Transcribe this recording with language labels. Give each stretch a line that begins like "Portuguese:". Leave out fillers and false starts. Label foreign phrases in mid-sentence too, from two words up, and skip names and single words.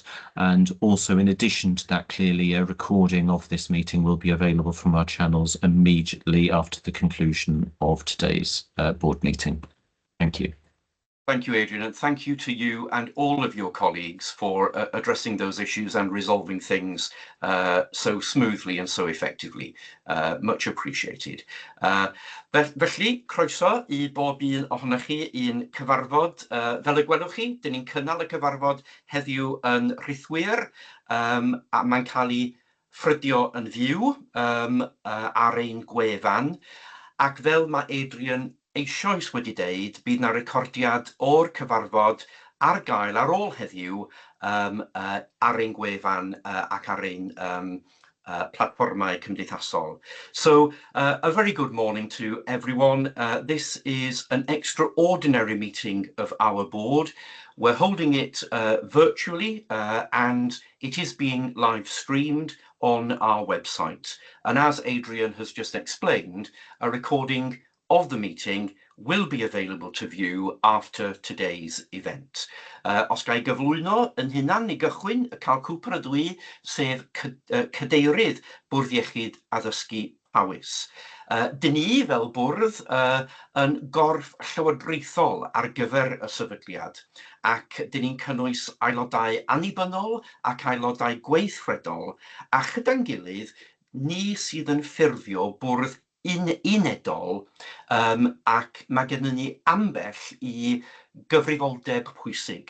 English: And also, in addition to that, clearly a recording of this meeting will be available from our channels immediately after the conclusion of today's board meeting. Thank you. Thank you, Adrian, and thank you to you and all of your colleagues for addressing those issues and resolving things so smoothly and so effectively. Much appreciated.
Welsh: Felly, croeso I bob un ohonoch chi un cyfarfod. Fel y gwelwch chi, dyn ni'n cynnal y cyfarfod heddiw yn rhithwyr, a mae'n cael ei ffrydio yn fyw ar ein gwefan, ac fel mae Adrian eisoes wedi deud, bydd na recordiad o'r cyfarfod ar gael ar ôl heddiw ar ein gwefan ac ar ein platformau cymdeithasol.
English: So a very good morning to everyone. This is an extraordinary meeting of our board. We're holding it virtually and it is being live streamed on our website. And as Adrian has just explained, a recording of the meeting will be available to view after today's event.
Welsh: Os ga I gyflwyno yn hunan I gychwyn, Carl Cooper ydw I, sef cadeirydd Bwrdd Iechyd a Ddysgu Powys. Dyn ni fel bwrdd yn gorff llywodraethol ar gyfer y sefydliad, ac dyn ni'n cynnwys aelodau annibynnol ac aelodau gweithredol, a chyda'n gilydd ni sydd yn ffurfio bwrdd unedol, ac mae gennym ni ambell I gyfrifoldeb pwysig.